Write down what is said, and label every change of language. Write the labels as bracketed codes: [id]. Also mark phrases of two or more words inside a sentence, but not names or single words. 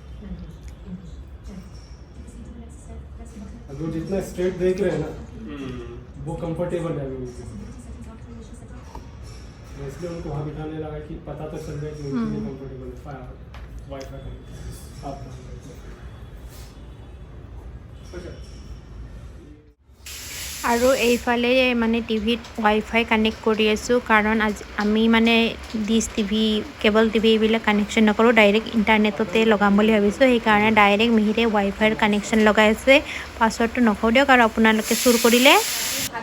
[hi] जो जितना स्ट्रेट देख रहे हैं ना वो कंफर्टेबल है अभी इसलिए उनको वहाँ बिठाने लगा कि पता तो चल जाए कि उनके लिए कंफर्टेबल है वाईफाई आप [as] আৰু এইফালে মানে টিভিত ৱাইফাই কানেক্ট কৰি আছোঁ কাৰণ আমি মানে [en] dish TV cable TV [as] এইবিলাক কানেকশ্যন নকৰোঁ ডাইৰেক্ট ইণ্টাৰনেটতে লগাম বুলি ভাবিছোঁ সেইকাৰণে ডাইৰেক্ট মিহিৰে ৱাইফাইৰ কানেকশ্যন লগাই আছে পাছৱৰ্ডটো নকওঁ দিয়ক আৰু আপোনালোকে চুৰ কৰিলে ভাত